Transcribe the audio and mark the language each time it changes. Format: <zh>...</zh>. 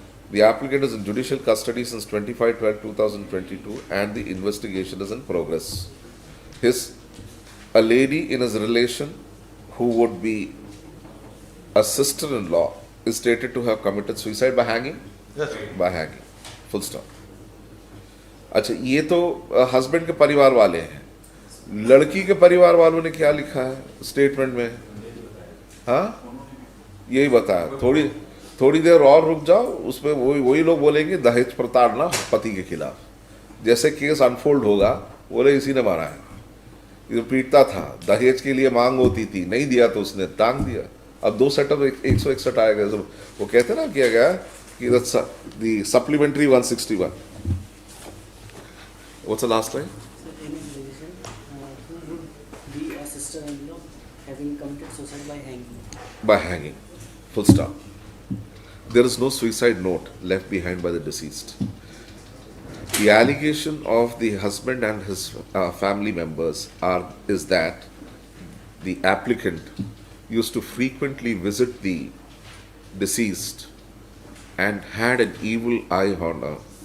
<en>The applicant is in judicial custody since 25/12/2022 and the investigation is in progress. A lady in his relation who would be a sister-in-law is stated to have committed suicide by hanging? Yes. By hanging. Full stop.</en> <hi>अच्छा, ये तो husband के परिवार वाले हैं. लड़की के परिवार वालों ने क्या लिखा है स्टेटमेंट में? हाँ, यही बताया. थोड़ी देर और रुक जाओ, उसमें वही लोग बोलेंगे दहेज प्रताड़ना पति के खिलाफ. जैसे केस अनफोल्ड होगा, बोले इसी ने मारा है, ये पीटता था, दहेज के लिए मांग होती थी, नहीं दिया तो उसने टांग दिया. अब 2 सेटअप 161 आएगा. वो कहते ना किया गया कि the supplementary 161.</hi> <en>What's the last line? So, in his relation, who would be a sister-in-law having committed suicide by hanging? By hanging. Full stop. There is no suicide note left behind by the deceased. The allegation of the husband and his family members is that the applicant used to frequently visit the deceased and had an evil eye on her.</en>